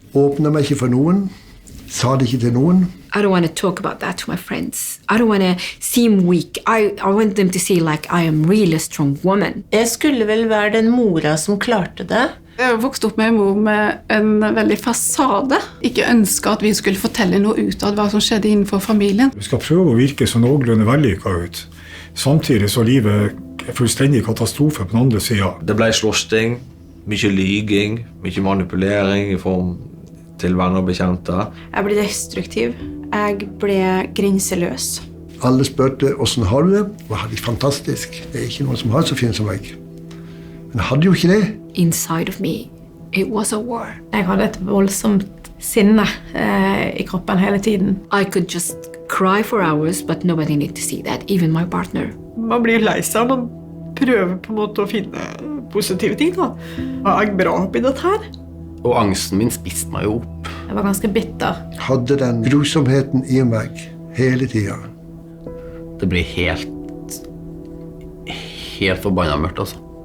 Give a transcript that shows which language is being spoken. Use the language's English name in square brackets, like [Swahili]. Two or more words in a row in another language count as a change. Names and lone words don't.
[Norwegian] åpnet meg ikke for noen, sa det ikke til noen. [English] I don't want to talk about that to my friends. I don't want to seem weak. I want them to see like I am really a strong woman. [Norwegian] Jeg skulle vel være den mora som klarte det. Jeg vokste opp med en mor med en veldig fasade. Ikke ønsket at vi skulle fortelle noe ut av hva som skjedde innenfor familien. Vi skal prøve å virke så noenlunde vellykket ut. Samtidig så livet fullstendig katastrofe på den andre siden. Det ble slåssing, mye lyging, mye manipulering i form til venner og bekjente. Jeg ble destruktiv. Jeg ble grenseløs. Alle spørte, hvordan har du det? Og hadde det fantastisk. Det ikke noen som har det så fint som meg. Men jeg hadde jo ikke det. [English] Inside of me, it was a war. [Norwegian] Jeg hadde et voldsomt sinne i kroppen hele tiden. [English] I could just cry for hours, but nobody needed to see that, even my partner. [Norwegian] Man blir lei seg, man prøver på en måte å finne positive ting da. Er jeg bra oppi dette her? Og angsten min spiste meg jo opp. Jeg var ganske bitter. Hadde den grusomheten i meg hele tiden. Det ble helt forbannet mørkt, altså.